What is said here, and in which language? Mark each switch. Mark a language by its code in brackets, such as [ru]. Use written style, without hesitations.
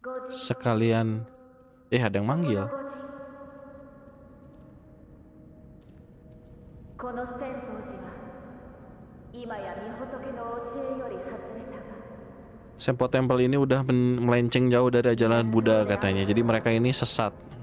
[id] Sekalian ada yang manggil. [ja] この千宝寺は今や御仏の教えより外れたが [id] Sempo Temple ini udah melenceng jauh dari ajaran Buddha katanya. Jadi mereka ini sesat.